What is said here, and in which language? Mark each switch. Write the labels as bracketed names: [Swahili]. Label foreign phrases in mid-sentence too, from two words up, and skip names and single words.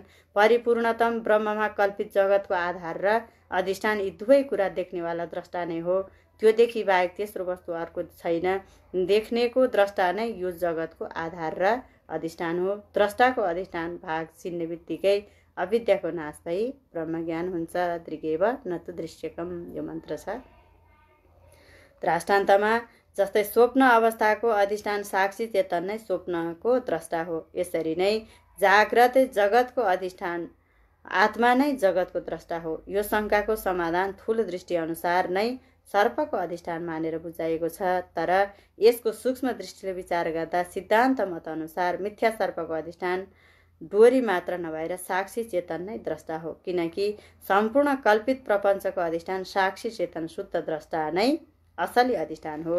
[Nepali] परिपूर्णतम ब्रह्ममा कल्पित जगतको आधार र अधिष्ठान यी दुवै कुरा देख्नेवाला द्रष्टा नै हो। त्योदेखि बाहेक तेस्रो वस्तु अर्को छैन। देख्नेको द्रष्टा नै यो जगतको आधार र अधिष्ठान हो। द्रष्टाको अधिष्ठान भाग चिन्ने बित्तिकै अविद्याको नाश भई ब्रह्मज्ञान हुन्छ। [Sanskrit] दृगेव न तु दृश्यकम [Nepali] यो मन्त्र छ। दृष्टान्तमा जस्तै स्वप्न अवस्थाको अधिष्ठान साक्षी चेतन नै स्वप्नको द्रष्टा हो, यसरी नै जाग्रत जगतको अधिष्ठान आत्मा नै जगतको द्रष्टा हो। यो शङ्काको समाधान थूल दृष्टि अनुसार नै सर्पको अधिष्ठान मानेर बुझाइएको छ, तर यसको सूक्ष्म दृष्टिले विचार गर्दा सिद्धान्त मत अनुसार मिथ्या सर्पको अधिष्ठान डोरी मात्र नभएर साक्षी चेतन नै द्रष्टा हो, किनकि सम्पूर्ण कल्पित प्रपञ्चको अधिष्ठान साक्षी चेतन शुद्ध द्रष्टा नै असली अधिष्ठान हो।